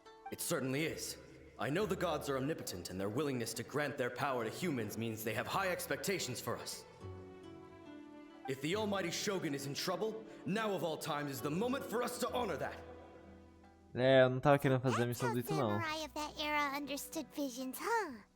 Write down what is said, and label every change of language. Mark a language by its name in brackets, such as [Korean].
[English] It certainly is. I know the gods are omnipotent, and their willingness to grant their power to humans means they have high expectations for us. If the Almighty Shogun is in trouble, now of all times is the moment for us to honor that. [Portuguese] É, eu não tava querendo fazer a missão do Ito, não. [English] Samurai of that era understood visions, huh?